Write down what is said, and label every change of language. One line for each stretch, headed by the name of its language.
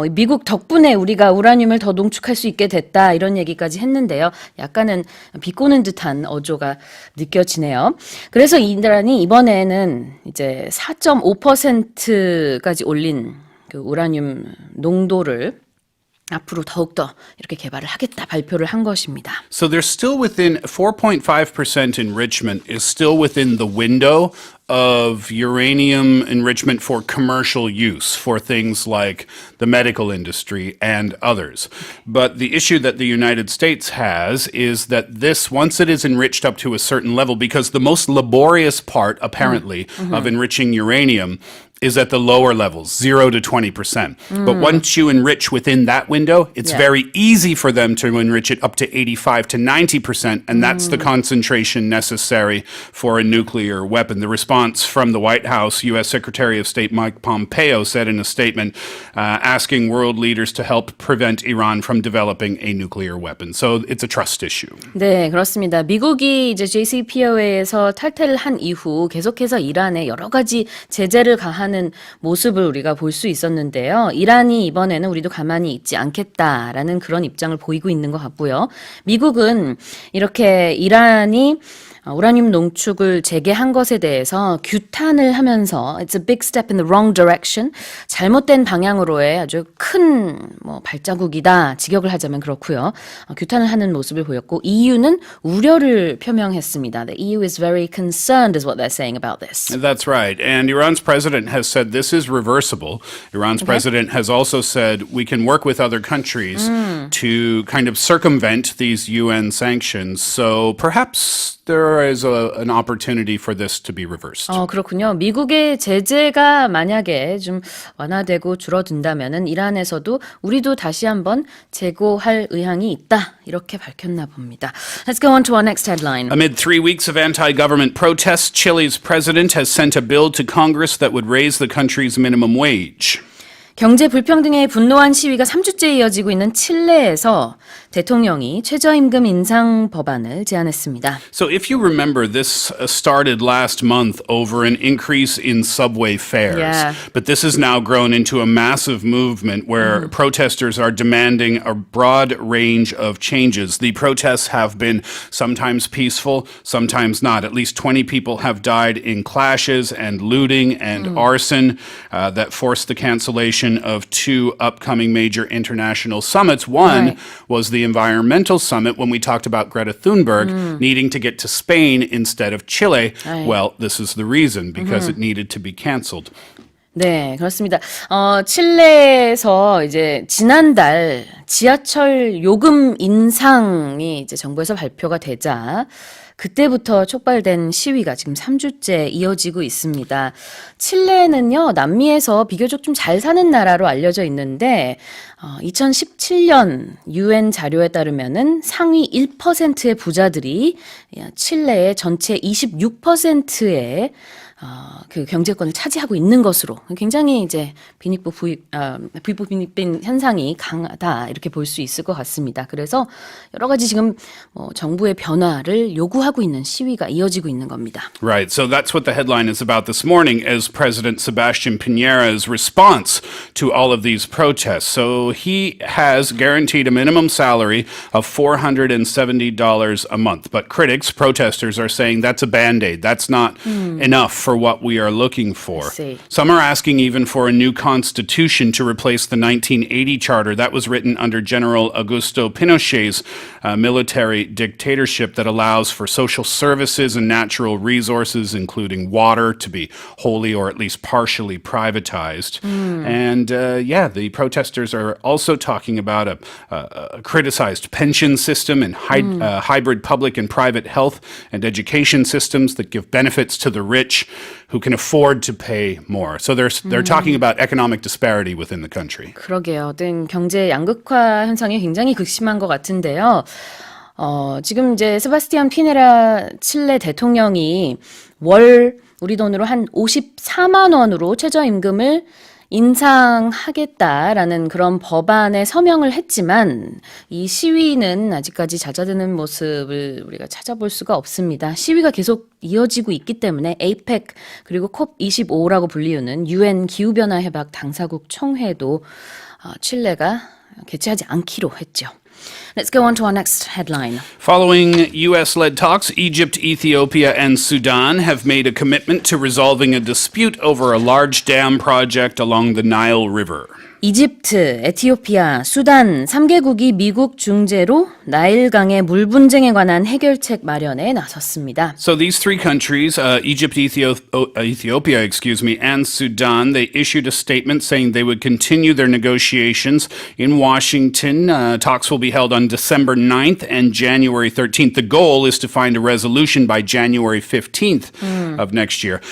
Korean: 미국 덕분에 우리가 우라늄을 더 농축할 수 있게 됐다, 이런 얘기까지 했는데요. 약간은 비꼬는 듯한 어조가 느껴지네요. 그래서 이란이 이번에는 이제 4.5%까지 올린 그 우라늄 농도를 앞으로 더욱더 이렇게 개발을 하겠다 발표를 한 것입니다.
English: So they're still within 4.5% enrichment is still within the window of uranium enrichment for commercial use for things like the medical industry and others. But the issue that the United States has is that this, once it is enriched up to a certain level, because the most laborious part, apparently, of enriching uranium is at the lower levels, 0 to 20%. But once you enrich within that window, it's very easy for them to enrich it up to 85 to 90%, and that's the concentration necessary for a nuclear weapon. The response from the White House, U.S. Secretary of State Mike Pompeo said in a statement asking world leaders to help prevent Iran from developing a nuclear weapon. So it's a trust issue.
Korean: 네, 그렇습니다. 미국이 이제 JCPOA에서 탈퇴를 한 이후 계속해서 이란에 여러 가지 제재를 가하는 모습을 우리가 볼 수 있었는데요. 이란이 이번에는 우리도 가만히 있지 않겠다라는 그런 입장을 보이고 있는 것 같고요. 미국은 이렇게 이란이 우라늄 농축을 재개한 것에 대해서 규탄을 하면서
English: It's a big step in the wrong direction.
Korean: 잘못된 방향으로의 아주 큰 발자국이다. 직역을 하자면 그렇고요. 규탄을 하는 모습을 보였고 EU는 우려를 표명했습니다.
English: The EU is very concerned is what they're saying about this. That's right. And Iran's president has said this is reversible. Iran's president has also said we can work with other countries to kind of circumvent these UN sanctions. So perhaps there is an opportunity for this to be reversed.
Korean: 그렇군요. 미국의 제재가 만약에 좀 완화되고 줄어든다면은 이란에서도 우리도 다시 한번 재고할 의향이 있다. 이렇게 밝혔나 봅니다.
English: Let's go on to our next headline. Amid 3 weeks of anti-government protests, Chile's president has sent a bill to Congress that would raise the country's minimum wage.
Korean: 경제 불평등에 분노한 시위가 3주째 이어지고 있는 칠레에서 대통령이 최저임금 인상 법안을 제안했습니다.
English: So if you remember, this started last month over an increase in subway fares. Yeah. But this has now grown into a massive movement where protesters are demanding a broad range of changes. The protests have been sometimes peaceful, sometimes not. At least 20 people have died in clashes and looting and arson that forced the cancellation of 2 upcoming major international summits. One was the environmental summit when we talked about Greta Thunberg needing to get to Spain instead of Chile. Well, this is the reason, because it needed to be canceled.
Korean: 네, 그렇습니다. 칠레에서 이제 지난달 지하철 요금 인상이 이제 정부에서 발표가 되자 그때부터 촉발된 시위가 지금 3주째 이어지고 있습니다. 칠레는요, 남미에서 비교적 좀 잘 사는 나라로 알려져 있는데 2017년 UN 자료에 따르면은 상위 1%의 부자들이 칠레의 전체 26%의 그 경제권을 차지하고 있는 것으로 굉장히 이제 빈익부 빈익빈 현상이 강하다 이렇게 볼 수 있을 것 같습니다. 그래서 여러 가지 지금 정부의 변화를 요구하고 있는 시위가 이어지고 있는 겁니다.
English: Right. So that's what the headline is about this morning, is President Sebastián Piñera's response to all of these protests. So he has guaranteed a minimum salary of $470 a month. But critics, protesters, are saying that's a Band-Aid. That's not enough for what we are looking for. see. Some are asking even for a new constitution to replace the 1980 charter that was written under General Augusto Pinochet's military dictatorship that allows for social services and natural resources, including water, to be wholly or at least partially privatized. And the protesters are also talking about a criticized pension system and hybrid public and private health and education systems that give benefits to the rich who can afford to pay more. So they're talking about economic disparity within the country.
Korean: 그러게요. 등 경제 양극화 현상이 굉장히 극심한 것 같은데요. 지금 이제 세바스티안 피네라 칠레 대통령이 월 우리 돈으로 한 54만 원으로 최저임금을 인상하겠다라는 그런 법안에 서명을 했지만 이 시위는 아직까지 잦아드는 모습을 우리가 찾아볼 수가 없습니다. 시위가 계속 이어지고 있기 때문에 APEC 그리고 COP25라고 불리우는 UN 기후변화 해박 당사국 총회도 칠레가 개최하지 않기로 했죠.
English: Let's go on to our next headline. Following U.S.-led talks, Egypt, Ethiopia, and Sudan have made a commitment to resolving a dispute over a large dam project along the Nile River.
Korean: 이집트, 에티오피아, 수단 3개국이 미국 중재로 나일강의 물 분쟁에 관한 해결책 마련에 나섰습니다.
English: So these three countries, Egypt, Ethiopia, and Sudan, they issued a statement saying they would continue their negotiations in Washington. Talks will be held on December 9th and January 13th. The goal is to find a resolution by January 15th of next year.